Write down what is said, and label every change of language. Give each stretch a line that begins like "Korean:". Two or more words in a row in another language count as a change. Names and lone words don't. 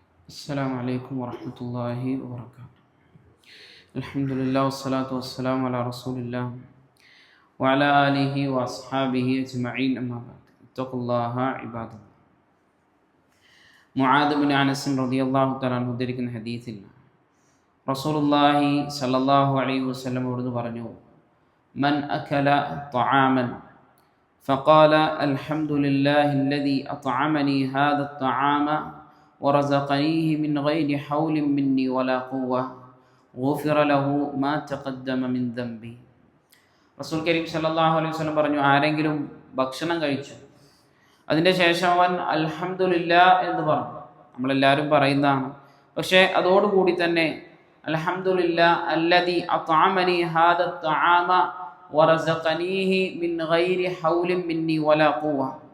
Arabic: السلام عليكم ورحمة الله وبركاته. الحمد لله والصلاة والسلام على رسول الله وعلى آله وأصحابه أجمعين أما بعد اتقوا الله عباد الله. معاذ بن أنس رضي الله تعالى عنه
Malayalam: ഉദ്ധരിക്കുന്ന ഹദീസിൽ
Arabic: رسول الله صلى الله عليه وسلم
Malayalam: അവിടുന്ന് പറഞ്ഞു,
Arabic: من أكل طعاما فقال الحمد لله الذي أطعمني هذا الطعام ورزقنيه من غير حول مني ولا قوة غفر له ما تقدم من ذنبه. رسول كريم صلى الله عليه وسلم
Malayalam: പറഞ്ഞു, ആരെങ്കിലും ഭക്ഷണം കഴിച്ചു, അതിൻ്റെ ശേഷം അവൻ അൽഹംദുലില്ലാ എന്ന് പറഞ്ഞു. നമ്മളെല്ലാവരും പറയുന്നതാണ്, പക്ഷേ അതോടുകൂടി തന്നെ
Arabic: الحمد لله الذي أطعمني هذا الطعام ورزقنيه من غير حول مني ولا قوة,